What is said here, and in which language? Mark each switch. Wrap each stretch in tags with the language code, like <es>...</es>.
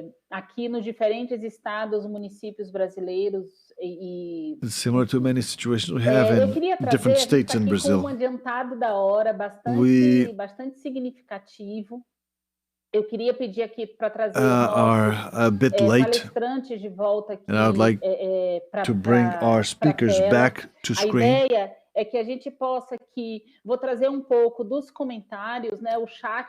<pt>aqui nos diferentes estados, municípios brasileiros</pt> <en>It's similar to many situations we have in different states in Brazil.</en> <pt>Com adiantado da hora bastante significativo. Eu queria pedir aqui para trazer palestrantes de volta aqui,</pt> <en>and I would like to bring our speakers back to screen.</en> <pt>A ideia é que a gente possa aqui, vou trazer um pouco dos comentários, né, o chat.</pt>